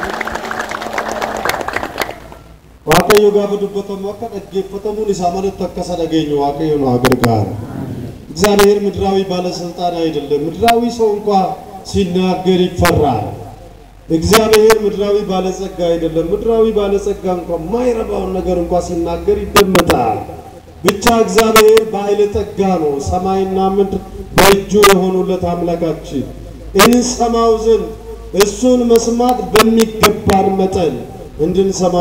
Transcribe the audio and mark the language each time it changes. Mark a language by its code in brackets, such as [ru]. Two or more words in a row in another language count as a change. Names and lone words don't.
[om] waaqayyo gaafa dubbatamu akka dhaggeeffatamuun isaa malatti akka sadageenyu waaqayyo nu agargaara. [am] እግዚአብሔር ምድራዊ ባለስልጣን አይደለም። ምድራዊ ሰው እንኳን ሲናገር ይፈራል። እግዚአብሔር ምድራዊ ባለጸጋ አይደለም። ምድራዊ ባለጸጋ እንኳን ማይረባውን ነገር እንኳን ሲናገር ይደመጣል። ብቻ እግዚአብሔር ባለጠጋ ነው። ሰማይና ምድር በእጁ የሆኑለት አምላካችን እንሰማው ዘንድ እሱን መስማት በሚገባን መጠን እንድንሰማው